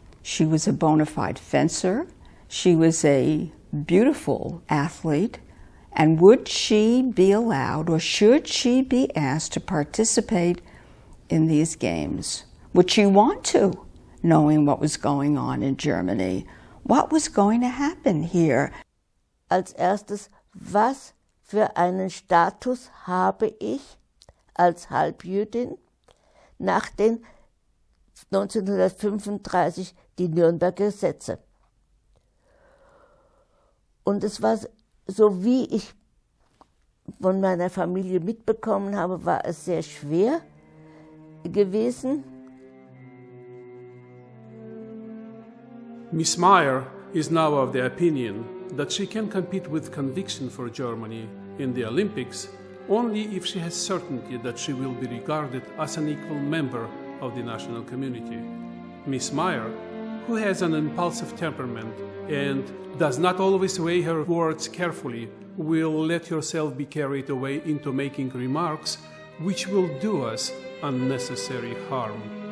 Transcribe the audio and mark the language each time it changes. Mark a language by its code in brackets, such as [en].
[en] She was a bona fide fencer. She was a beautiful athlete. And would she be allowed, or should she be asked to participate in these games? Would she want to, knowing what was going on in Germany? What was going to happen here? [de] Als erstes, was für einen Status habe ich als Halbjüdin nach den 1935 die Nürnberger Gesetze? Und es war, so wie ich von meiner Familie mitbekommen habe, war es sehr schwer gewesen. [en] Miss Mayer is now of the opinion that she can compete with conviction for Germany in the Olympics only if she has certainty that she will be regarded as an equal member of the national community. Miss Mayer, who has an impulsive temperament and does not always weigh her words carefully, will let herself be carried away into making remarks which will do us unnecessary harm.